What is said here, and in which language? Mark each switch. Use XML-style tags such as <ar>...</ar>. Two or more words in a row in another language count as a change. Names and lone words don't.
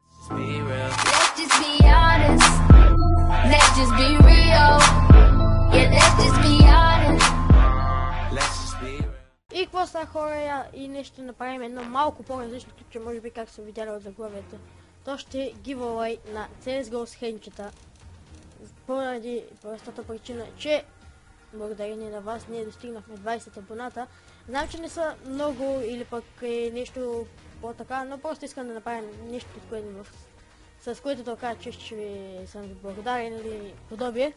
<en>be real. Let's just be honest. Let's just be real. Yeah, let's just be honest. Let's just be real.</en> <bg>И какво става, хора, и нещо ще направим едно малко по-различно клипче, може би как са видяли от заглавието. То ще е giveaway на CSGO с хенчета. Поради простата причина, че благодарение на вас ние достигнахме 20 абоната. Знам, че не са много или пък е нещо по-така, но просто искам да направим нещо, с което да кажа, че ще ви съм ви благодарен или подобие.</bg>